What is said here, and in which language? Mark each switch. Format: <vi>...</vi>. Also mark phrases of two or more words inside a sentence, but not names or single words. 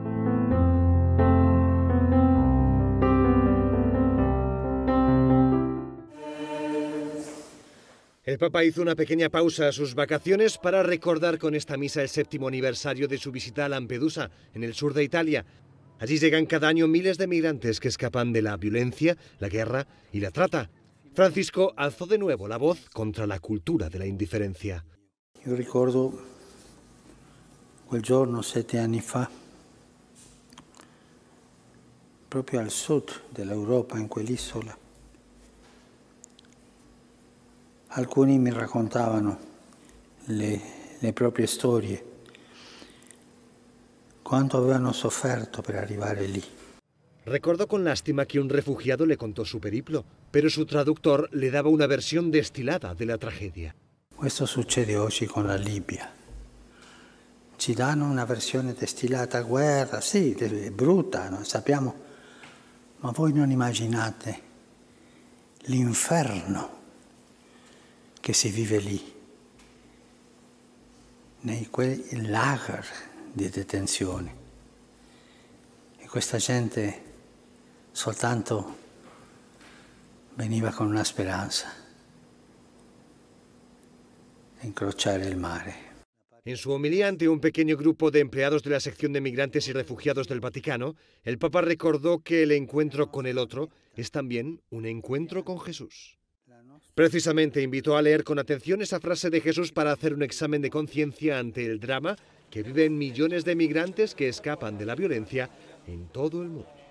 <es>El Papa hizo una pequeña pausa a sus vacaciones para recordar con esta misa el 7º aniversario de su visita a Lampedusa, en el sur de Italia. Allí llegan cada año miles de migrantes que escapan de la violencia, la guerra y la trata. Francisco alzó de nuevo la voz contra la cultura de la indiferencia.</es> <it>Io ricordo quel giorno 7 anni fa, proprio al sud dell'Europa, in quell'isola. Alcuni mi raccontavano le proprie storie, quanto avevano sofferto per arrivare lì.</it> <es>Recordó con lástima que un refugiado le contó su periplo, pero su traductor le daba una versión destilada de la tragedia.</es> <it>Questo succede oggi con la Libia. Ci danno una versione destillata, guerra, sì, è brutta, no? Sappiamo, ma voi non immaginate l'inferno che si vive lì, nei quei lager di detenzione. E questa gente soltanto veniva con una speranza, incrociare il mare.</it> <es>En su homilía ante un pequeño grupo de empleados de la sección de migrantes y refugiados del Vaticano, el Papa recordó que el encuentro con el otro es también un encuentro con Jesús. Precisamente invitó a leer con atención esa frase de Jesús para hacer un examen de conciencia ante el drama que viven millones de migrantes que escapan de la violencia en todo el mundo.</es>